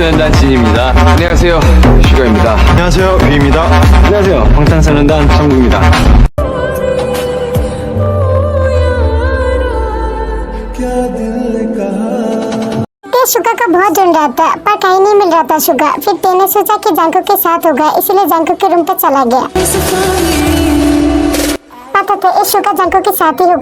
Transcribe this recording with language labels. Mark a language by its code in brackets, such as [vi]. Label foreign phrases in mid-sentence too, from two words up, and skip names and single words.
[ko] 진입니다. 안녕하세요, 슈가입니다. 안녕하세요, 뷰입니다. 안녕하세요, 방탄소년단 정국입니다. [hi] शुगा को बहुत ढूंढ रहा था पर कहीं नहीं मिल रहा था शुगा। फिर तेने सोचा कि जंकुक के साथ होगा, इसलिए जंकुक के रूम पे चला गया। पता था इस शुगा जंकुक के साथ ही होगा।